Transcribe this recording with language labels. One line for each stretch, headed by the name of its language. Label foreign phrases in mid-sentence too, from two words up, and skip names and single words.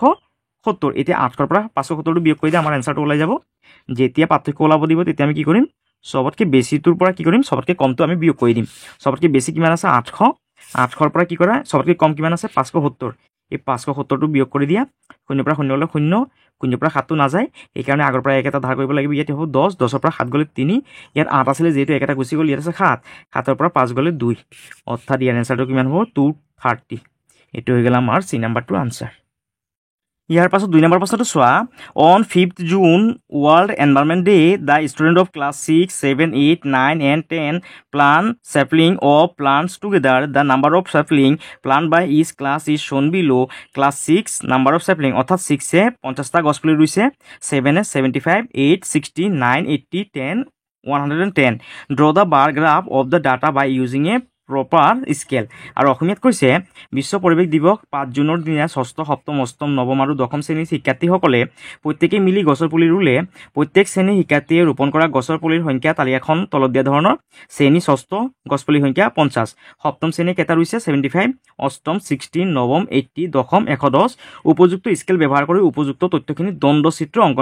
Assamese: 570 এতিয়া 800 পৰা 570টো বিয়োগ কৰি দিয়া আমাৰ এনসাৰটো ওলাই যাব যেতিয়া পাৰ্থক্য ওলাব দিব তেতিয়া আমি কি কৰিম সবতকৈ বেছিটোৰ পৰা কি কৰিম সবতকৈ কমটো আমি বিয়োগ কৰি দিম সবতকৈ বেছি কিমান আছে 800 800ৰ পৰা কি কৰা সবতকৈ কম কিমান আছে 570 এই 570টো বিয়োগ কৰি দিয়া 0 পৰা 0 লৈ 0 0 পৰা 7টো নাযায় এইকাৰণে আগৰ পৰা 1 এটা ধাৰ কৰিব লাগিব ইয়াতে হ'ব 10 10ৰ পৰা 7 গ'লে 3 ইয়াত 8 আছিলে যেহেতু 1 এটা গুচি গ'ল ইয়াত আছে 7 7ৰ পৰা 5 গ'লে 2 অৰ্থাৎ ইয়াৰ এনসাৰটো কিমান হ'ব 230 এইটো হৈ গ'ল আমাৰ সি নাম্বাৰটো আনসাৰ ইয়াৰ পাছত 2 নম্বৰ প্ৰশ্নটো চোৱা
English: অন 5th June World Environment Day the student of class 6 7 8 9 and 10 plant sapling of plants together the number of sapling plant by each class is shown below class 6 number of sapling অর্থাৎ 6
Assamese: এ 50টা গছ পুলি ৰুইছে 7 এ 75 8 60 9 80 10 110
English: draw the bar graph of the data by using a proper scale
Assamese: আৰু অসমীয়াত কৈছে বিশ্ব পৰিৱেশ দিৱস 5 জুনৰ দিনা ষষ্ঠ সপ্তম অষ্টম নৱম আৰু দশম শ্ৰেণীৰ শিক্ষাৰ্থীসকলে প্ৰত্যেকে মিলি গছৰ পুলি ৰুলে প্ৰত্যেক শ্ৰেণীৰ শিক্ষাৰ্থীয়ে ৰোপণ কৰা গছৰ পুলিৰ সংখ্যা তালিকাখন তলত দিয়া ধৰণৰ শ্ৰেণী ষষ্ঠ গছপুলিৰ সংখ্যা 50 সপ্তম শ্ৰেণী কেইটা ৰুইছে 75 অষ্টম 60 নৱম 80 দশম 110 উপযুক্ত স্কেল ব্যৱহাৰ কৰি উপযুক্ত তথ্যখিনি দ্বন্দ্বচিত্ৰ অংকন